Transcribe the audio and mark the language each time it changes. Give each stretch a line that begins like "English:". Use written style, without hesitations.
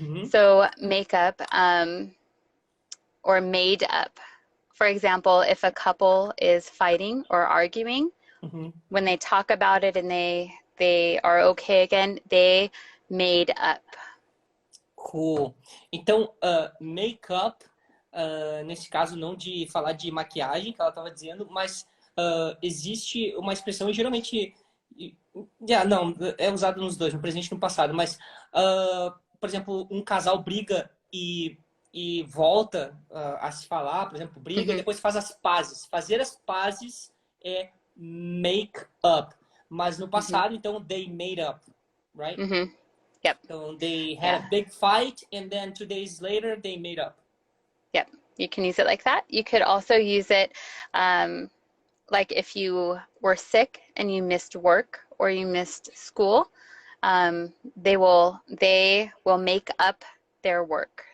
English: So makeup or made up. For example, if a couple is fighting or arguing, when they talk about it and they are okay again, they made up. Cool.
Portuguese: Então, make-up, nesse caso não de falar de maquiagem, que ela estava dizendo, mas existe uma expressão, e geralmente, não, é usado nos dois, no presente e no passado, mas, por exemplo, um casal briga e volta a se falar, por exemplo, briga e depois faz as pazes. Fazer as pazes é make up, mas no passado, então,
English: they made up, right? Yep. So they had a big fight, and then 2 days later, they made up. Yep. You can use it like that. You could also use it like if you were sick and you missed work or you missed school, they will make up their work.